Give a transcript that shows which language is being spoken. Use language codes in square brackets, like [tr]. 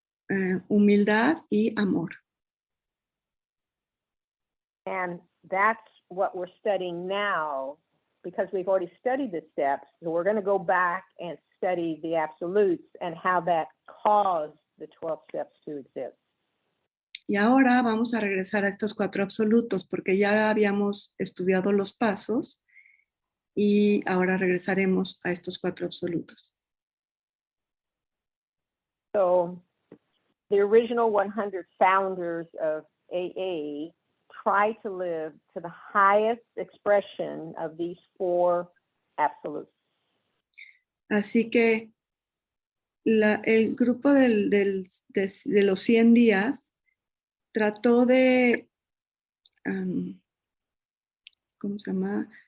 [es] Humildad y amor. [en] And that's what we're studying now because we've already studied the steps. So we're going to go back and study the absolutes and how that caused the 12 steps to exist. [es] Y ahora vamos a regresar a estos 4 absolutos porque ya habíamos estudiado los pasos y ahora regresaremos a estos 4 absolutos. [en] So the original 100 founders of AA tried to live to the highest expression of these 4 absolutes. [es] Así que el grupo de los 100 días trató de, ¿cómo se llama?